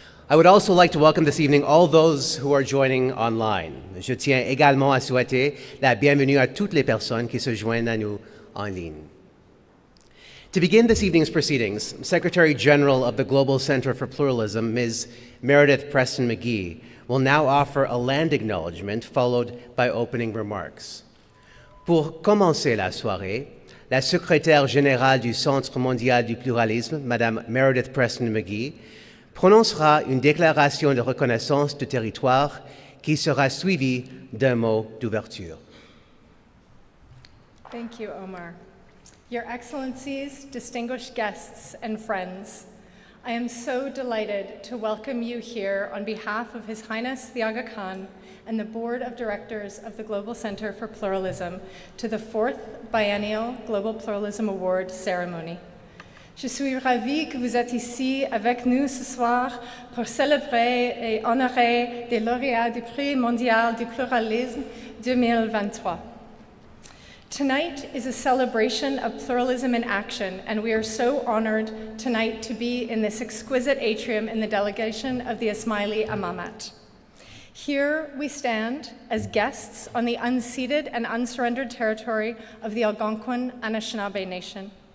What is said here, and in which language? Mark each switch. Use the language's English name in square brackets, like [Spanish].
[English] I would also like to welcome this evening all those who are joining online. [French] Je tiens également à souhaiter la bienvenue à toutes les personnes qui se joignent à nous en ligne. [English] To begin this evening's proceedings, Secretary General of the Global Center for Pluralism, Ms. Meredith Preston McGhie, will now offer a land acknowledgement followed by opening remarks. [French] Pour commencer la soirée, la secrétaire générale du Centre mondial du pluralisme, Mme Meredith Preston McGhie, prononcera une déclaration de reconnaissance de territoire qui sera suivie d'un mot d'ouverture. [English] Thank you, Omar. Your Excellencies, distinguished guests, and friends, I am so delighted to welcome you here on behalf of His Highness the Aga Khan and the Board of Directors of the Global Center for Pluralism to the 4th Biennial Global Pluralism Award Ceremony. [French] Je suis ravie que vous êtes ici avec nous ce soir pour célébrer et honorer les lauréats du Prix mondial du pluralisme 2023. [English] Tonight is a celebration of pluralism in action, and we are so honored tonight to be in this exquisite atrium in the delegation of the Ismaili Amamat. Here we stand as guests on the unceded and unsurrendered territory of the Algonquin Anishinaabe Nation.